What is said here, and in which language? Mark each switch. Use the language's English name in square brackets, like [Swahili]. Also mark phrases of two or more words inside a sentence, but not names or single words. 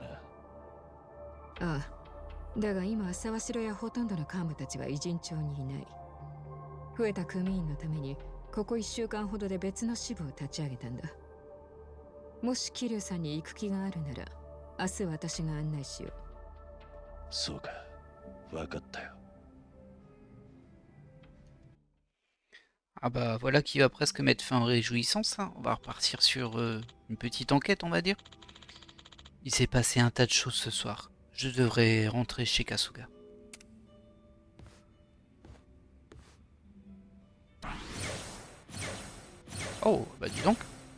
[Japanese] ああ、だが今は沢城やほとんどの幹部たちは偉人町にいない。増えた組員のためにここ1週間ほどで別の支部を立ち上げたんだ。もし桐生さんに行く気があるなら明日私が案内しよう。そうか、分かったよ。 [French] Ah bah voilà qui va presque mettre fin aux réjouissances, hein. On va repartir sur une petite enquête, on va dire. Il s'est passé un tas de choses ce soir. Je devrais rentrer chez Kasuga. Oh, bah dis donc.